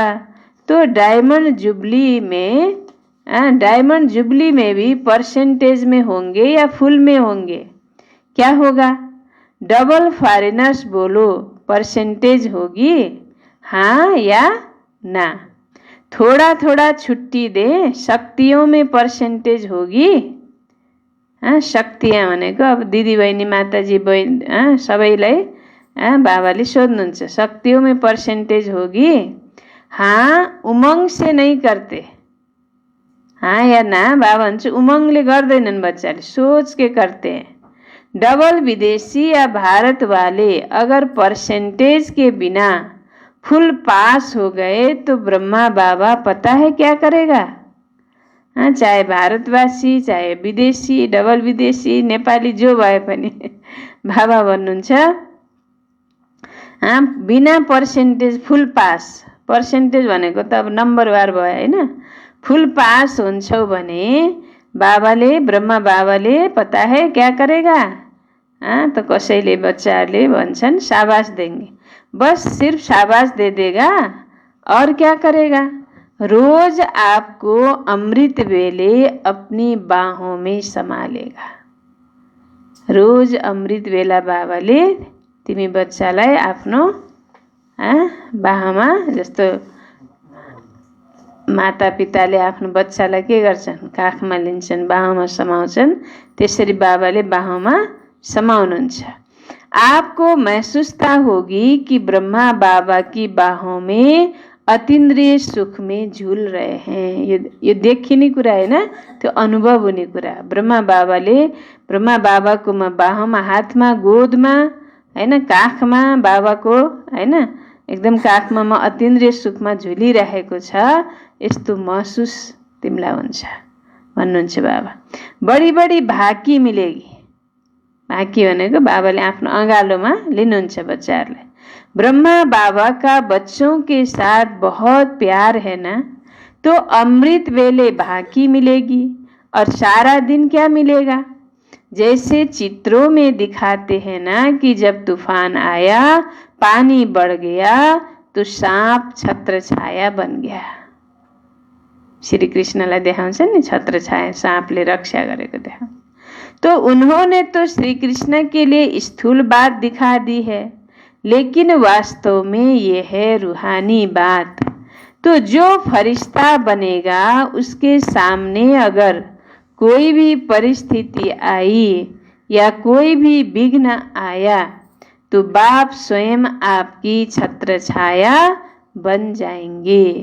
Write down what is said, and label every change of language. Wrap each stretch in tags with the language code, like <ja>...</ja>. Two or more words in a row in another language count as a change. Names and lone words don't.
<hi>तो डायमंड जुबली में भी परसेंटेज में होंगे या फुल में होंगे? क्या होगा?</hi> <en>double foreigners</en> <hi>बोलो, परसेंटेज होगी हाँ या ना? थोड़ा थोड़ा छुट्टी दे, शक्तियों में परसेंटेज होगी?</hi> <ne>शक्तियाँ भनेको अब दिदी बहिनी माताजी बहिनी सबैलाई बाबाले सोध्नुहुन्छ,</ne> <hi>शक्तियों में परसेंटेज होगी? हाँ उमंग से नहीं करते, हाँ या ना?</hi> <ne>बाबा भन्छ उमंगले गर्दैनन् बच्चाले,</ne> <hi>सोच के करते हैं। डबल विदेशी या भारत वाले अगर परसेंटेज के बिना</hi> <en>full pass</en> <hi>हो गए तो ब्रह्मा बाबा पता है क्या करेगा?</hi> <ne>चाहे भारतवासी, चाहे विदेशी, डबल विदेशी, नेपाली जो भए पनि बाबा भन्नुहुन्छ बिना</ne> <en>percentage full pass,</en> <ne>परसेंटेज भनेको त अब नम्बरवार भयो हैन?</ne> <en>full pass</en> <ne>हुन्छौ भने बाबाले, ब्रह्मा बाबाले</ne> <hi>पता है क्या करेगा? तो</hi> <ne>कसैले बच्चाहरूले भन्छन्</ne> <hi>शाबाश देंगे, बस सिर्फ शाबाश दे देगा और क्या करेगा? रोज आपको अमृत वेले अपनी बाहों में संभालेगा।</hi> <ne>रोज अमृत बेला बाबाले तिमी बच्चालाई आफ्नो बाहमा, जस्तो माता पिताले आफ्नो बच्चालाई के गर्छन्? काखमा लिन्छन्, बाहुमा समाउँछन्, त्यसरी बाबाले बाहुमा समाउनुहुन्छ।</ne> <hi>आपको महसूसता होगी कि ब्रह्मा बाबा की बाहों में अतीन्द्रिय सुख में झूल रहे हैं।</hi> <ne>यो देखिने कुरा हैन, त्यो अनुभव हुने कुरा। ब्रह्मा बाबाको बाहुमा, हातमा, गोदमा हैन, काखमा बाबाको हैन, एकदम काखमा म अतीन्द्रिय सुखमा झुलिरहेको छ, यस्तो महसुस तिमीलाई हुन्छ भन्नुहुन्छ बाबा।</ne> <hi>बड़ी बड़ी भाकी मिलेगी।</hi> <ne>भाकी भनेको बाबाले आफ्नो अँगालोमा लिनुहुन्छ बच्चाहरूलाई।</ne> <hi>ब्रह्मा बाबा का बच्चों के साथ बहुत प्यार है ना, तो अमृत वेले भाकी मिलेगी और सारा दिन क्या मिलेगा? जैसे चित्रों में दिखाते हैं ना कि जब तूफान आया, पानी बढ़ गया तो सांप छत्र छाया बन गया।</hi> <ne>श्री कृष्णलाई देखाउँछ नि छत्र छाया सांपले रक्षा गरेको देखा।</ne> <hi>तो उन्होंने तो श्री कृष्ण के लिए स्थूल बात दिखा दी है, लेकिन वास्तव में ये है रूहानी बात। तो जो फरिश्ता बनेगा उसके सामने अगर कोई भी परिस्थिति आई या कोई भी विघ्न आया तो बाप स्वयं आपकी छत्र छाया बन जाएंगे।</hi>